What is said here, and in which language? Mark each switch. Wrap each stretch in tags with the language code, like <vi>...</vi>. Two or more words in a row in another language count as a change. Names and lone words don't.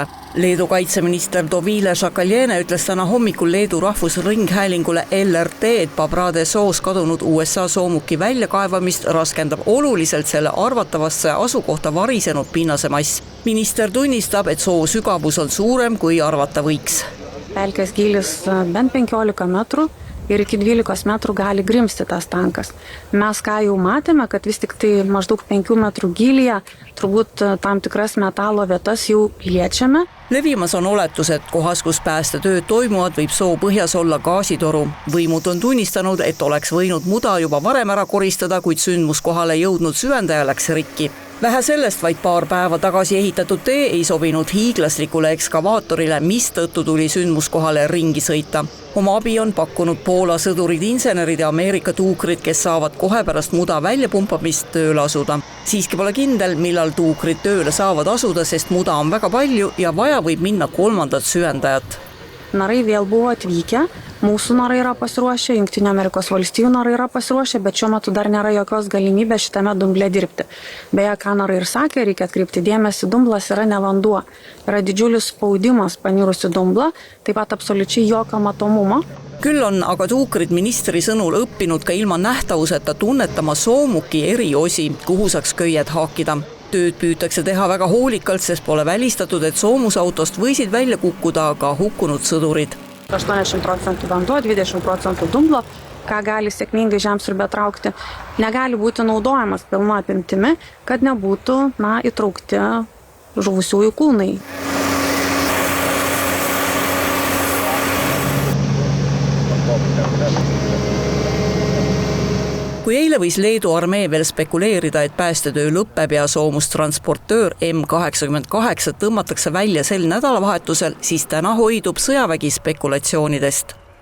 <et>Leedu kaitseminister Dovile Šakaljene ütles täna hommikul Leedu rahvusringhäälingule LRT, et Pabrade soos kadunud USA soomuki väljakaevamist raskendab oluliselt selle arvatavasse asukohta varisenud pinnasemass. Minister tunnistab, et soo sügavus on suurem, kui arvata võiks.</et> <lt>Pelkės gylis bent 15 metrų ir iki 12 metrų gali grimsti tas tankas. Mes ką jau matėme, kad vis tik tai maždaug 5 metrų gylyje turbūt tam tikras metalo vietas jau liečiame.</lt> <et>Levimas on oletus, et kohas, kus päästetööd toimuvad, võib soo põhjas olla gaasitoru. Võimud on tunnistanud, et oleks võinud muda juba varem ära koristada, kuid sündmuskohale jõudnud süvendaja läks rikki. Vähe sellest, vaid paar päeva tagasi ehitatud tee ei sobinud hiiglaslikule ekskavaatorile, mis tõttu tuli sündmuskohale ringi sõita. Oma abi on pakkunud Poola sõdurid, insenerid ja Ameerika tuukrid, kes saavad kohe pärast muda väljapumpamist tööle asuda. Siiski pole kindel, millal tuukrid tööle saavad asuda, sest muda on väga palju ja vaja võib minna 3. süvendajat.</et> <lt>Narai vėl buvo atvykę, mūsų narai yra pasiruošę, Jungtinių Amerikos valstijų narai yra pasiruošę, bet šiuo metu dar nėra jokios galimybės šitame dumble dirbti. Beje, ką narai ir sakė, reikia atkreipti dėmesį, dumblas yra ne vanduo. Yra didžiulis spaudimas panirusi dumblą, taip pat absoliučiai jokio matomumo.</lt> <et>Küll on aga tuukrid ministri sõnul õppinud ka ilma nähtavuseta tunnetama soomuki eri osi, kuhu saaks köied haakida. Tööd püütakse teha väga hoolikalt, sest pole välistatud, et soomusautost võisid välja kukkuda ka hukkunud sõdurid.</et> <lt>80% vanduo, 20% dumblo, ką gali sėkmingai žemsiurbė traukti, negali būti naudojamas pilna apimtimi, kad nebūtų įtraukti žuvusiųjų kūnai.</lt> <et>Kui eile võis Leedu armee veel spekuleerida, et päästetöö lõpeb ja soomustransportöör M88 tõmmatakse välja sel nädalavahetusel, siis täna hoidub sõjavägi spekulatsioonidest.</et>